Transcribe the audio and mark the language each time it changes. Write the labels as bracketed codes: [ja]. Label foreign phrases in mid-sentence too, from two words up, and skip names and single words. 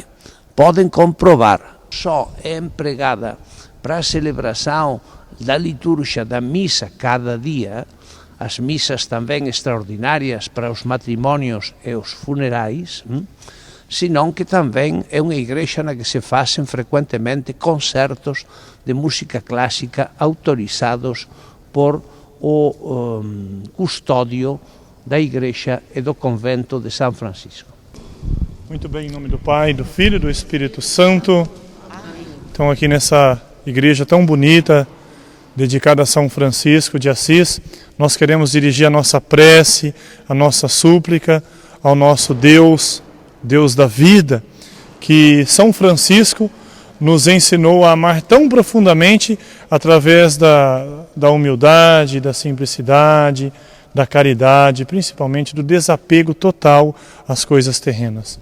[gl] Poden comprobar, só é empregada para a celebración da liturgia da misa cada día, as misas tamén extraordinarias para os matrimonios e os funerais, senón que tamén é unha igrexa na que se facen frecuentemente concertos de música clásica autorizados por o custodio da igrexa e do convento de São Francisco. [pt] Muito bem, em nome do Pai, do Filho e do Espírito Santo. Então aqui nessa igreja tão bonita, dedicada a São Francisco de Assis, nós queremos dirigir a nossa prece, a nossa súplica ao nosso Deus, Deus da vida, que São Francisco nos ensinou a amar tão profundamente através da humildade, da simplicidade, da caridade, principalmente do desapego total às coisas terrenas.